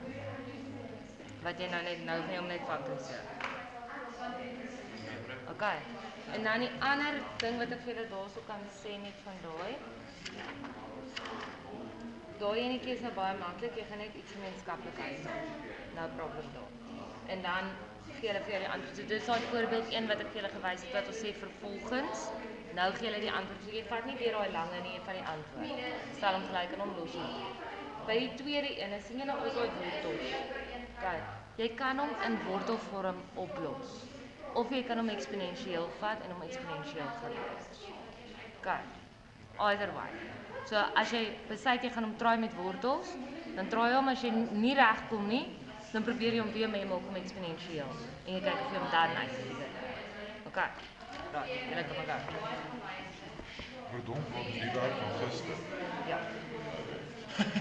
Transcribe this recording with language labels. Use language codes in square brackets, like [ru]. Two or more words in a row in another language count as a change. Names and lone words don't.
[af] Wat jy nou gaan jy hom net faktoriseer. Okay. En dan die ander ding wat ek vir julle daarso kan sê net van daai. Daai enetjie is nou baie maklik, jy gaan net iets gemeenskaplik uithaal. [en] No problem [af] daar. En dan gee hulle vir jou die antwoord. So dis daai voorbeeld 1 wat ek vir julle gewys het wat ons sê vervolgens. Nou gee hulle die antwoord. So jy vat nie weer daai lange nie van die antwoord. Stel hom gelyk en hom los hom. By die tweede een, sien jy nou ook daai wortels. Kyk, jy kan hom in wortelvorm oplos. Of jy kan hom eksponensieel vat en hom eksponensieel los. Kyk, [en] either way. [af] So as jy besluit jy gaan hom try met wortels, dan try hom as jy nie regkom nie, dan probeer jy hom weer mee maak om eksponensieel. En jy kyk of jy hom dan uitkry. Okay. Right, julle kan maar gaan. Verdomp, wat die werk van gister.